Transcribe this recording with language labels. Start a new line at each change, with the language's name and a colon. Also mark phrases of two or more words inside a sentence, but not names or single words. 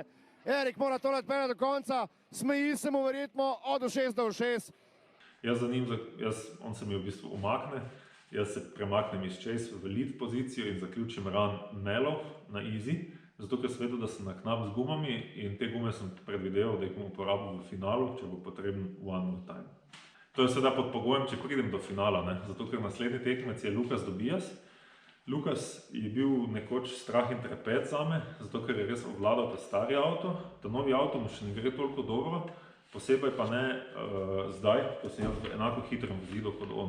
Slovenian: Erik mora to odpeljati do konca, smeji se mu verjetno od ušes do ušes. On se mi v bistvu umakne, jaz se premaknem iz chase v lead pozicijo in zaključim run mellow na easy, zato ker sem vedel, da sem na knap z gumami in te gume sem predvideval, da jih bom uporabil v finalu, če bo potreben
English: one more time.
Slovenian: To je sedaj pod pogojem, če pridem do finala, zato ker naslednji tekmec je Lukas Dobijas. Lukas je bil nekoč strah in trepet zame, zato ker je res obvladal ta stari avto, ta novi avto mu še ne gre toliko dobro, posebej pa ne zdaj, ko sem jaz v enako hitrem vozilu kot on.